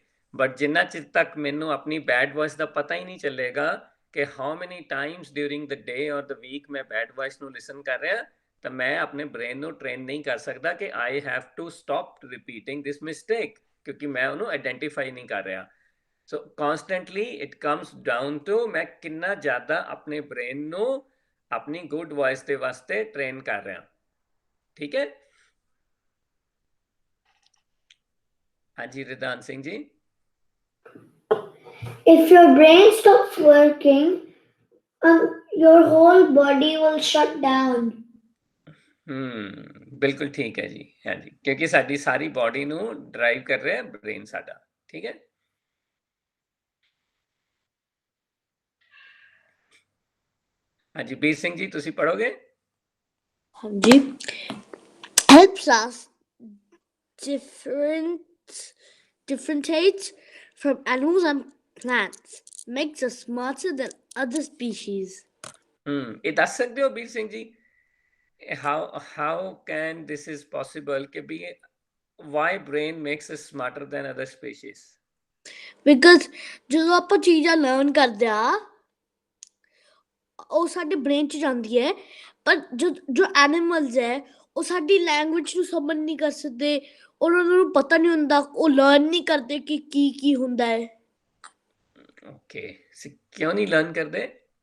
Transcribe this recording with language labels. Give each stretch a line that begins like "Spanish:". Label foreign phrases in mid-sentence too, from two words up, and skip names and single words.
Punjabi: ਬਟ ਜਿੰਨਾ ਚਿਰ ਤੱਕ ਮੈਨੂੰ ਆਪਣੀ
English: bad voice
Punjabi: ਦਾ ਪਤਾ ਹੀ ਨਹੀਂ ਚੱਲੇਗਾ ਕਿ
English: How many times during the day or the week
Punjabi: ਮੈਂ
English: bad voice
Punjabi: ਨੂੰ ਲਿਸਨ ਕਰ ਰਿਹਾ, ਤਾਂ ਮੈਂ ਆਪਣੇ ਬ੍ਰੇਨ ਨੂੰ ਟ੍ਰੇਨ ਨਹੀਂ ਕਰ ਸਕਦਾ ਕਿ
English: I have to stop repeating this mistake,
Punjabi: ਕਿਉਂਕਿ ਮੈਂ ਉਹਨੂੰ ਆਈਡੈਂਟੀਫਾਈ ਨਹੀਂ ਕਰ ਰਿਹਾ।
English: So constantly it comes down to
Punjabi: ਮੈਂ ਕਿੰਨਾ ਜ਼ਿਆਦਾ ਆਪਣੇ ਬ੍ਰੇਨ ਨੂੰ ਆਪਣੀ
English: good voice
Punjabi: ਦੇ ਵਾਸਤੇ ਟ੍ਰੇਨ ਕਰ ਰਿਹਾ, ਠੀਕ ਹੈ। ਹਾਂਜੀ ਰਿਦਾਨ ਸਿੰਘ ਜੀ।
English: If your brain stops working, your whole body will shut down.
Punjabi: ਬਿਲਕੁਲ ਠੀਕ ਹੈ ਜੀ। ਹਾਂਜੀ, ਕਿਉਂਕਿ ਸਾਡੀ ਸਾਰੀ ਬਾਡੀ ਨੂੰ ਡਰਾਈਵ ਕਰ ਰਿਹਾ ਬ੍ਰੇਨ ਸਾਡਾ, ਠੀਕ ਹੈ। ਹਾਂਜੀ ਵੀਰ ਸਿੰਘ ਜੀ, ਤੁਸੀਂ ਪੜੋਗੇ?
English: ਹਾਂਜੀ helps us differentiate from animals and plants, makes us smarter than other species.
Punjabi: ਇਹ ਦੱਸ ਸਕਦੇ ਹੋ ਵੀਰ ਸਿੰਘ ਜੀ,
English: how can this is possible
Punjabi: ਕਿ ਵੀ
English: why brain makes us smarter than other species?
Punjabi: Because ਜਦੋਂ ਆਪਾਂ ਚੀਜ਼ਾਂ ਲਰਨ ਕਰਦੇ ਆ ਉਹ ਸਾਡੇ ਬ੍ਰੇਨ 'ਚ ਜਾਂਦੀ ਹੈ, ਪਰ ਜੋ ਐਨੀਮਲਸ ਹੈ ਉਹ ਸਾਡੀ ਲੈਂਗੁਏਜ ਨੂੰ ਸਮਝ ਨਹੀਂ ਕਰ ਸਕਦੇ, ਉਹਨਾਂ ਨੂੰ ਪਤਾ ਨਹੀਂ ਹੁੰਦਾ, ਉਹ ਲਰਨ ਨਹੀਂ ਕਰਦੇ ਕਿ ਕੀ ਹੁੰਦਾ ਹੈ। ਓਕੇ, ਕਿਉਂ ਨਹੀਂ ਲਰਨ ਕਰਦੇ?